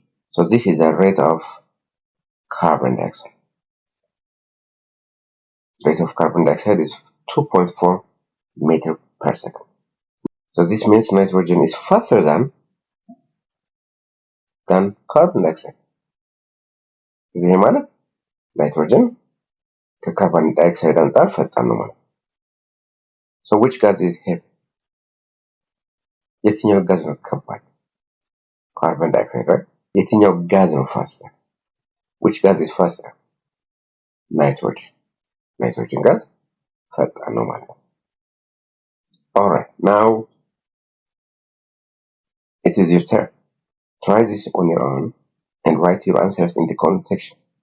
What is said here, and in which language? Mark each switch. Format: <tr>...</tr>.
<en>So this is the rate of carbon dioxide. Rate of carbon dioxide is 2.4 meters per second. So this means nitrogen is faster than carbon dioxide.</en> <am>ይሄ ማለት ናይትሮጅን ከካርቦን ዳይኦክሳይድ አንጻር ፈጣን ነው ማለት።</am> <en>So which gas is heavy?</en> <am>የትኛው ጋዝ ነው ከባድ?</am> <en>Carbon dioxide, right?</en> <am>የትኛው ጋዝ ነው faster?</am> <en>Which gas is faster? Nitrogen.</en> <am>Nitrogen gas ፈጣን ነው ማለት ነው።</am> <en>Alright, now it is your turn. Try this on your own and write your answers in the comment section.</en>